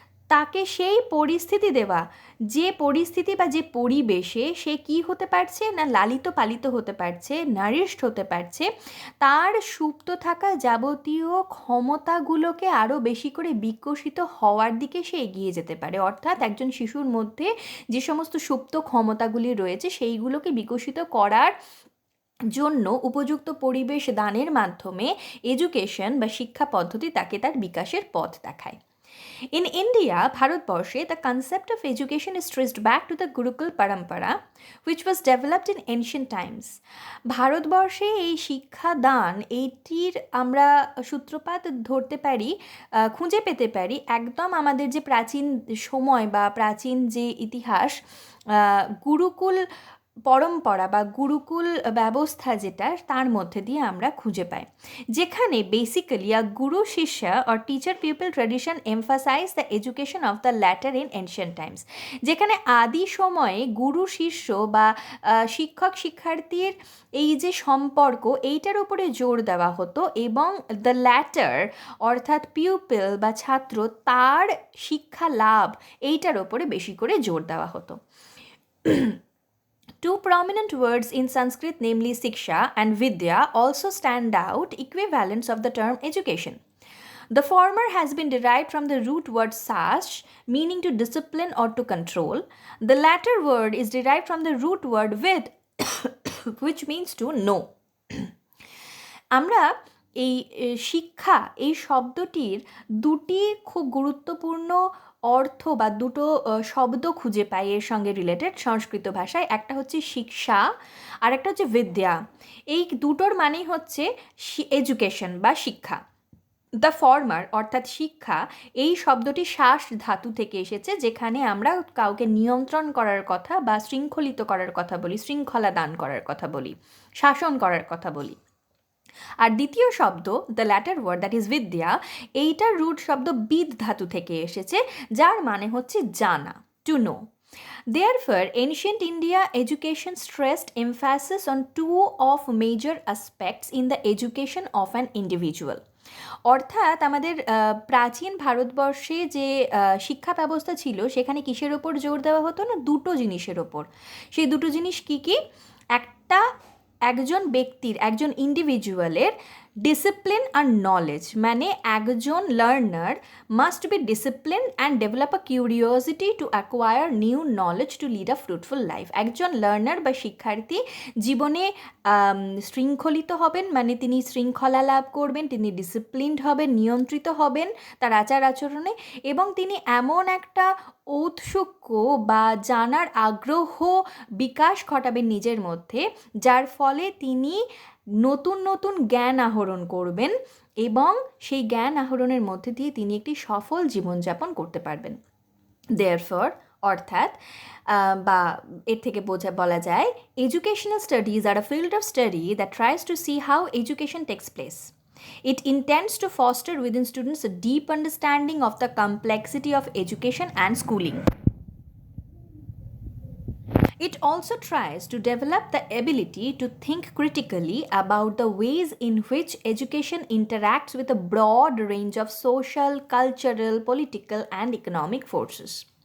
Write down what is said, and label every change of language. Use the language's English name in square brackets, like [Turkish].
[Bangla] তাকে সেই পরিস্থিতি দেওয়া, যে পরিস্থিতি বা যে পরিবেশে সে কি হতে পারছে না, লালিত পালিত হতে পারছে, নারিশড হতে পারছে, তার সুপ্ত থাকা যাবতীয় ক্ষমতাগুলোকে আরও বেশি করে বিকশিত হওয়ার দিকে সে এগিয়ে যেতে পারে। অর্থাৎ একজন শিশুর মধ্যে যে সমস্ত সুপ্ত ক্ষমতাগুলি রয়েছে সেইগুলোকে বিকশিত করার জন্য উপযুক্ত পরিবেশ দানের মাধ্যমে এডুকেশন বা শিক্ষা পদ্ধতি তাকে তার বিকাশের পথ দেখায়। [English] In India, [Bangla] ভারতবর্ষে, [English] the concept of education is traced back to the Gurukul Parampara, which was developed in ancient times. [Bangla] ভারতবর্ষে এই শিক্ষাদান এইটির আমরা সূত্রপাত ধরতে পারি, খুঁজে পেতে পারি একদম আমাদের যে প্রাচীন সময় বা প্রাচীন যে ইতিহাস, গুরুকুল পরম্পরা বা গুরুকুল ব্যবস্থা যেটা, তার মধ্যে দিয়ে আমরা খুঁজে পাই, যেখানে বেসিক্যালি [English] a guru shishya or teacher people tradition emphasise the education of the latter in ancient times, [Bangla] যেখানে আদি সময়ে গুরু শিষ্য বা শিক্ষক শিক্ষার্থীর এই যে সম্পর্ক এইটার উপরে জোর দেওয়া হতো, এবং দ্য ল্যাটার অর্থাৎ পিউপিল বা ছাত্র তার শিক্ষা লাভ এইটার ওপরে বেশি করে জোর দেওয়া হতো। [English] Two prominent words in Sanskrit, namely Siksha and Vidya, also stand out equivalents of the term education. The former has been derived from the root word sash, meaning to discipline or to control. The latter word is derived from the root word vid, which means to know. [Bangla] আমরা এই শিক্ষা এই শব্দটির দুটি খুব গুরুত্বপূর্ণ অর্থ বা দুটো শব্দ খুঁজে পাই এর সঙ্গে রিলেটেড সংস্কৃত ভাষায়। একটা হচ্ছে শিক্ষা আর একটা হচ্ছে বিদ্যা। এই দুটোর মানেই হচ্ছে এডুকেশন বা শিক্ষা। [English] the former [Bangla] অর্থাৎ শিক্ষা, এই শব্দটি শ্বাস ধাতু থেকে এসেছে, যেখানে আমরা কাউকে নিয়ন্ত্রণ করার কথা বা শৃঙ্খলিত করার কথা বলি, শৃঙ্খলা দান করার কথা বলি, শাসন করার কথা বলি। আর দ্বিতীয় শব্দ [English] the latter word that is [Bangla] বিদ্যা, এইটার রুট শব্দ বিদ ধাতু থেকে এসেছে, যার মানে হচ্ছে জানা, [English] To know. Therefore, ancient India education stressed emphasis on two of major aspects in the education of an individual. [Bangla] অর্থাৎ আমাদের প্রাচীন ভারতবর্ষে যে শিক্ষা ব্যবস্থা ছিল সেখানে কিসের ওপর জোর দেওয়া হতো না, দুটো জিনিসের ওপর। সেই দুটো জিনিস কি কি? একটা, একজন ব্যক্তির, একজন ইন্ডিভিজুয়ালের ডিসিপ্লিন আর নলেজ, মানে একজন [English] Learner must be discipline and develop a curiosity to acquire new knowledge to lead a fruitful life. [Bangla] একজন লার্নার বা শিক্ষার্থী জীবনে শৃঙ্খলিত হবেন, মানে তিনি শৃঙ্খলা লাভ করবেন, তিনি ডিসিপ্লিনড হবেন, নিয়ন্ত্রিত হবেন তার আচার আচরণে, এবং তিনি এমন একটা ঔৎসুক্য বা জানার আগ্রহ বিকাশ ঘটাবেন নিজের মধ্যে, যার ফলে তিনি নতুন নতুন জ্ঞান আহরণ করবেন এবং সেই জ্ঞান আহরণের মধ্যে দিয়ে তিনি একটি সফল জীবনযাপন করতে পারবেন। [English] therefore [Bangla] অর্থাৎ বা এর থেকে বলা যায়, [English] Educational studies are a field of study that tries to see how education takes place. It intends to foster within students a deep understanding of the complexity of education and schooling. It also tries to develop the ability to think critically about the ways in which education interacts with a broad range of social, cultural, political, and economic forces.